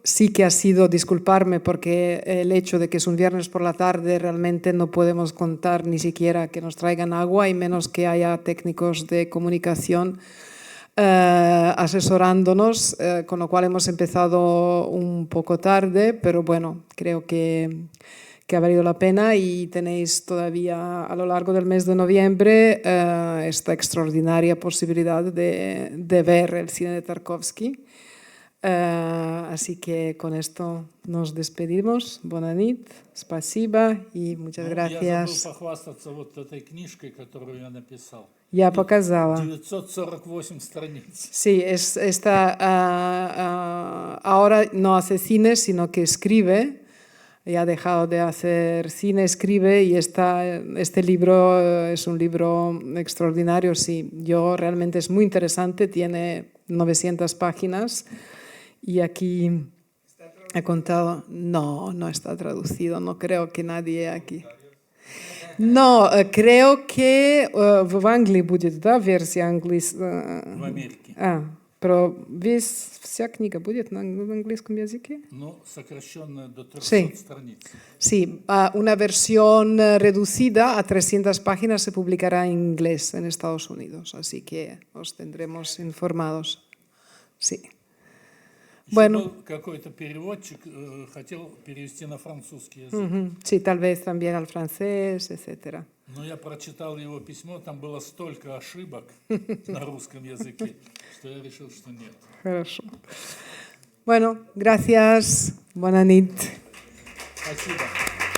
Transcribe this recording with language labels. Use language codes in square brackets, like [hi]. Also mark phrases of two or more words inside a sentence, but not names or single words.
[es] Sí que ha sido disculparme porque el hecho de que es un viernes por la tarde realmente no podemos contar ni siquiera que nos traigan agua y menos que haya técnicos de comunicación asesorándonos, con lo cual hemos empezado un poco tarde, pero bueno, creo que ha valido la pena y tenéis todavía a lo largo del mes de noviembre esta extraordinaria posibilidad de ver el cine de Tarkovsky. Así que con esto nos despedimos. [ca] Buena nit, [es] spasiba y muchas gracias. [ru] Я забыл похвастаться вот этой книжкой, которую я написал. Ya показала. 948 страниц. [es] Sí, esta ahora no hace cine, sino que escribe. Ya ha dejado de hacer cine, escribe y este libro es un libro extraordinario. Sí, realmente es muy interesante, tiene 900 páginas y aquí he contado. No, no está traducido, no creo que nadie aquí. No, creo que [ru] в Англии будет, да, версия английская. В Америке. [es] Pero [ru] вся книга будет на английском языке? Ну, сокращенная до 300 страниц. [es] Sí, una versión reducida a 300 páginas se publicará en inglés en Estados Unidos, así que os tendremos informados. Sí. Bueno. [ru] Был какой-то переводчик, хотел перевести на французский язык. [es] Sí, tal vez también al francés, etc. [ru] Но я прочитал его письмо, там было столько ошибок на русском языке, что я решил, что нет. Хорошо. [es] Bueno, gracias. [ca] Buena nit. [ru] Спасибо.